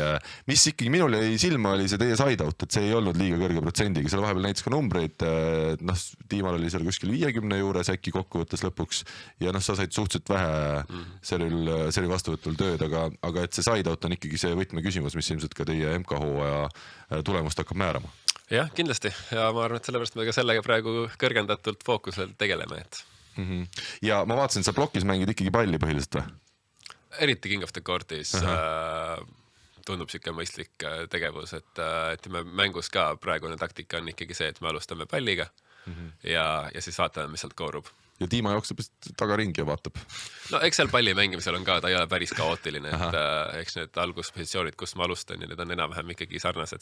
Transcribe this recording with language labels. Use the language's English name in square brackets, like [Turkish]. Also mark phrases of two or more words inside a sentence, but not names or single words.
[Estonian] Mis ikkagi minul jäi silma oli see teie side-out, et see ei olnud liiga kõrge protsendiga, seal vahepeal näitas ka numbreid, tiimal oli seal kuskil 50 juures äkki kokkuvõttes lõpuks ja sa said suhteliselt vähe see oli vastuvõtul tööd, aga et see side-out on ikkagi see võtmeküsimus, mis ilmselt ka teie MK-hooaja tulemust hakkab määrama. Jah, kindlasti. Ja ma arvan, et sellepärast me ka sellega praegu kõrgendatult fookusel tegeleme. Ja ma vaatasin, sa blokis mängid ikkagi palli põhiliselt või? Eriti King of the Court'is tundub siuke mõistlik tegevus, et me mängus ka praegune taktika on ikkagi see, et me alustame palliga ja siis vaatame, mis sealt koorub. Ja Tiima jookseb tagaringi ja vaatab. Eks seal palli mängimisel on ka, ta ei ole päris kaootiline, et eks need alguspositsioonid, kus ma alustan ja need on enam-vähem ikkagi sarnased.